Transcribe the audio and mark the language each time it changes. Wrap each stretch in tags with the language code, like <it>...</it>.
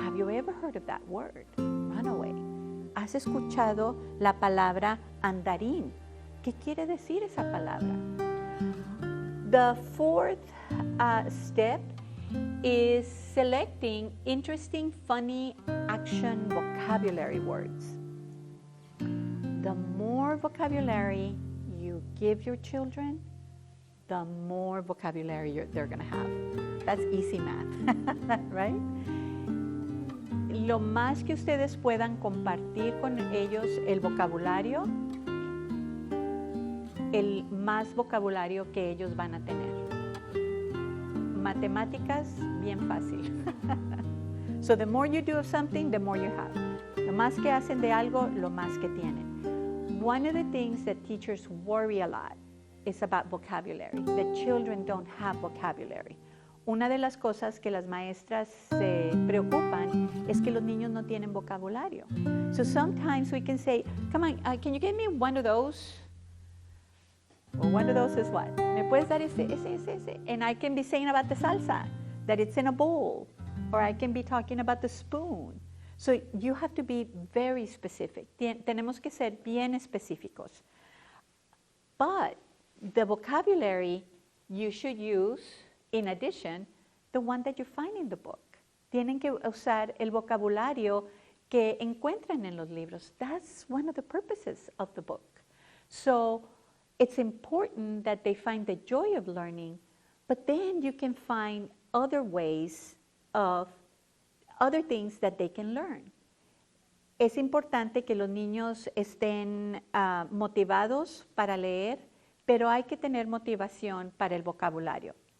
<en>Have you ever heard of that word, runaway?</en> <es>¿Has escuchado la palabra andarín? ¿Qué quiere decir esa palabra?</es> <en>The fourth step is selecting interesting, funny, action vocabulary words. The more vocabulary you give your children, the more vocabulary they're going to have. That's easy math, right?</en> <es>Lo más que ustedes puedan compartir con ellos el vocabulario, el más vocabulario que ellos van a tener. Matemáticas, bien fácil.</es> <en>So the more you do of something, the more you have.</en> <es>Lo más que hacen de algo, lo más que tienen.</es> <en>One of the things that teachers worry a lot is about vocabulary, that children don't have vocabulary.</en> <es>una de las cosas que las maestras se preocupan es que los niños no tienen vocabulario.</es> <en>So sometimes we can say, come on, can you give me one of those? Well, one of those is what?</en> <es>¿Me puedes dar ese?</es> <en>And I can be saying about the salsa, that it's in a bowl. Or I can be talking about the spoon. So you have to be very specific.</en> <es>Tenemos que ser bien específicos.</es> <en>But the vocabulary you should use, in addition, the one that you find in the book.</en> <es>Tienen que usar el vocabulario que encuentran en los libros.</es> <en>That's one of the purposes of the book. So it's important that they find the joy of learning, but then you can find other ways of other things that they can learn.</en> <es>Es importante que los niños estén motivados para leer, pero hay que tener motivación para el vocabulario.</es>